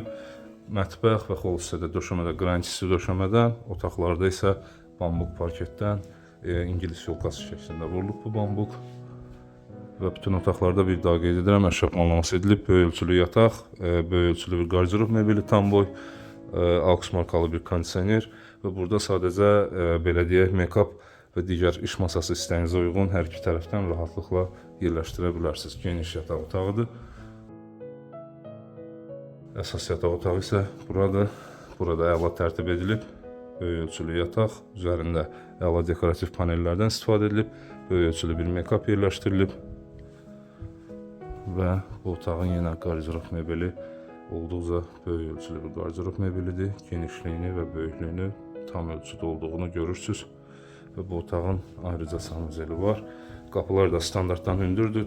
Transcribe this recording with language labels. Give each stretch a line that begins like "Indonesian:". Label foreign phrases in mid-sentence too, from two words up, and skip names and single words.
Azerbaijani: Mətbəx və xol hissədə döşəmədə qranitli döşəmədən, otaqlarda isə bambuk parketdən İngilis yolkası şəklində vurulub bu bambuk. Və bütün otaqlarda bir daha qeyd edirəm, əşya planlaması edilib. Böyük ölçülü yataq, böyük ölçülü bir qardirob mebeli tam boy, AUX markalı bir kondisioner və burada sadəcə belə deyək, make-up və digər iş masası istəyinizə uyğun hər iki tərəfdən rahatlıqla yerləşdirə bilərsiniz. Geniş yataq otağıdır. Əsas yataq otağı isə burada əla tərtib edilib. Böyük ölçülü yataq, üzərində əla dekorativ panellərdən istifadə edilib. Böyük ölçülü bir make-up yerləşdirilib. Və bu otağın yenə qardirob mebeli olduqca böyük ölçülü bir qardirob mebelidir. Genişliyini və böyüklüyünü tam ölçüdə olduğunu görürsünüz. Və bu otağın ayrıca sanuzeli var. Qapılar da standartdan hündürdür.